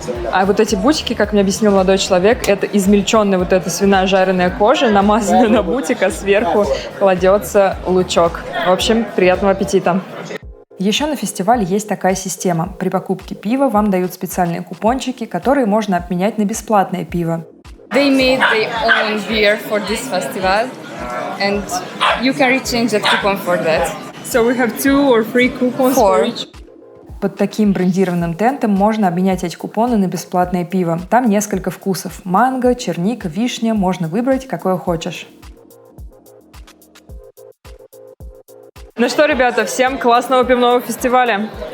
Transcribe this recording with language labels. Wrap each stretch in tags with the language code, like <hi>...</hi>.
<ru>А вот эти бутики, как мне объяснил молодой человек, это измельченная вот эта свиная жареная кожа, намазанная на бутик, а сверху кладется лучок. В общем, приятного аппетита! Еще на фестивале есть такая система. При покупке пива вам дают специальные купончики, которые можно обменять на бесплатное пиво.</ru> <en>They made their own beer for this festival, and you can rechange that coupon for that. So we have 2 or 3 coupons for each.</en> <ru>Под таким брендированным тентом можно обменять эти купоны на бесплатное пиво. Там несколько вкусов. Манго, черника, вишня. Можно выбрать, какое хочешь. Ну что, ребята, всем классного пивного фестиваля!</ru>